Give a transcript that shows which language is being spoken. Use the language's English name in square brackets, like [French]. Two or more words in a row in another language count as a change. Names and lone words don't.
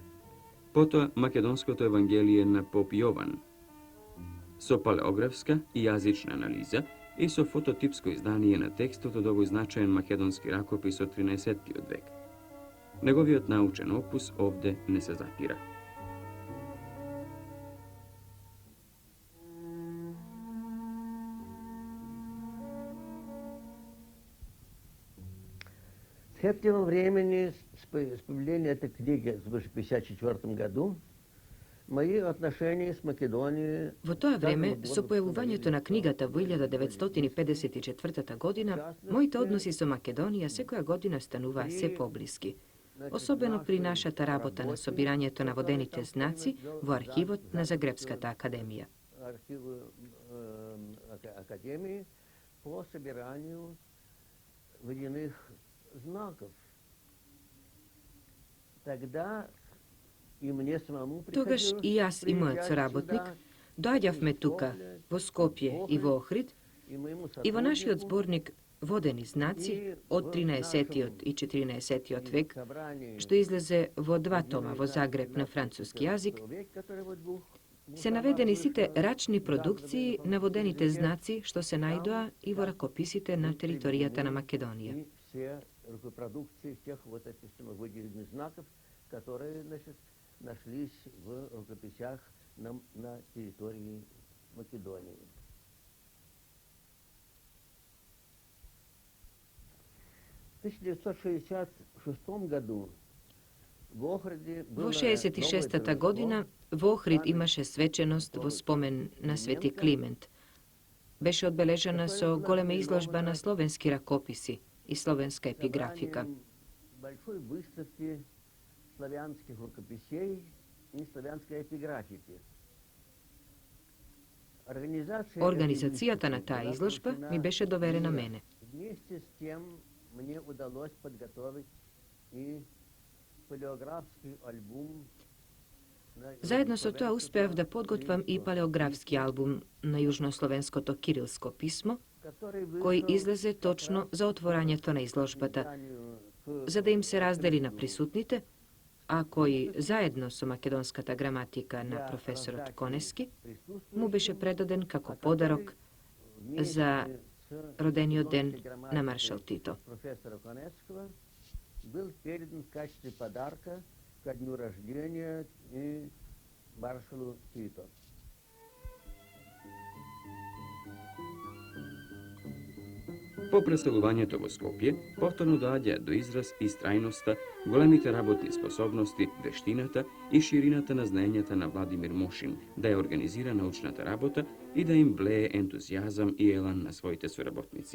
[Macedonian] Потоа Македонското евангелие на поп Јован со палеографска и јазична анализа и со фототипско издание на текстот од овој значаен македонски ракопис од 13 век. Неговиот научен опус овде не се запира. [Russian] С этим времени, с появления этой книги в 1954 году, мои отношения с Македонией... [Macedonian] Во тоа време, со појавувањето на книгата во 1954 година, моите односи со Македонија секоја година стануваа се поблиски. Особено при нашата работа на собирањето на водените знаци во архивот на Загребската академија. [Russian] Академии по собиранию водяных знаков. Тогда и мне самому [Macedonian] Тогаш и јас и мојот соработник доаѓавме тука, во Скопје и во Охрид, и во нашиот зборник Водени знаци од 13 и 14 век, што излезе во 2 тома во Загреб на француски јазик, се наведени сите рачни продукции на водените знаци што се најдоа и во ракописите на територијата на Македонија. [Russian] Репродукции тех вот этих выделенных знаков, которые, значит, нашлись в рукописях на территории Македонии. В 1966 году во Охриде [Macedonian] Во 66-та година во Охрид имаше свеченост во спомен на Свети Климент. Беше одбележана со голема изложба на словенски ракописи и словенска епиграфика. [Russian] Большой выставки славянских рукописей и славянской эпиграфики. [Macedonian] Организацијата на таа изложба ми беше доверена мене. [Russian] Вместе с тем мне удалось подготовить и [Macedonian] палеографски албум Заедно со тоа успеав да подготвам и палеографски албум на јужнословенското кирилско писмо, кој излезе точно за отворањето на изложбата, за да им се раздели на присутните, а кој заедно со македонската граматика на професорот Конески му беше предаден како подарок за родениот ден на маршал Тито. [Russian] Был передан в качестве подарка ко дню рождения и маршалу Тито. [Macedonian] По преселувањето во Скопје, повторно доаѓа до израз и страјноста, големите работни способности, вештината и ширината на знаењата на Владимир Мошин да ја организира научната работа и да им влее ентузијазам и елан на своите соработници.